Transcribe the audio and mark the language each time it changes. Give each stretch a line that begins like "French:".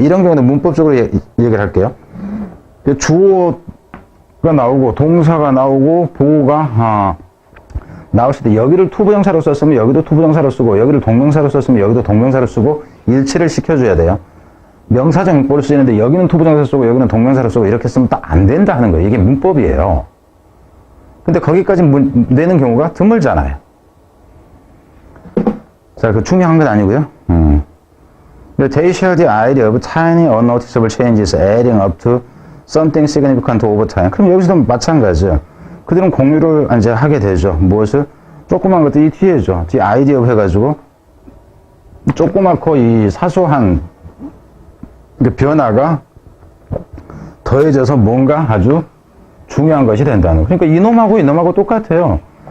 Korean: 이런 경우는 문법적으로 얘기를 할게요. 주어가 나오고 동사가 나오고 보어가 나왔을 때 여기를 투부정사로 썼으면 여기도 투부정사로 쓰고 여기를 동명사로 썼으면 여기도 동명사로 쓰고 일치를 시켜줘야 돼요. 명사적 용법을 쓰는데 여기는 투부정사 쓰고 여기는 동명사로 쓰고 이렇게 쓰면 딱 안 된다 하는 거예요. 이게 문법이에요. 근데 거기까지 내는 경우가 드물잖아요. 자, 그 중요한 건 아니고요.
English: They share the idea of tiny unnoticeable changes adding up to something significant over time.
Korean: 그럼 여기서도 마찬가지죠. 그들은 공유를 이제 하게 되죠. 무엇을? 조그만 것들이 뒤에죠. 뒤에 아이디어 해가지고 조그맣고 이 사소한 변화가 더해져서 뭔가 아주 중요한 것이 된다는 거. 그러니까 이놈하고 똑같아요.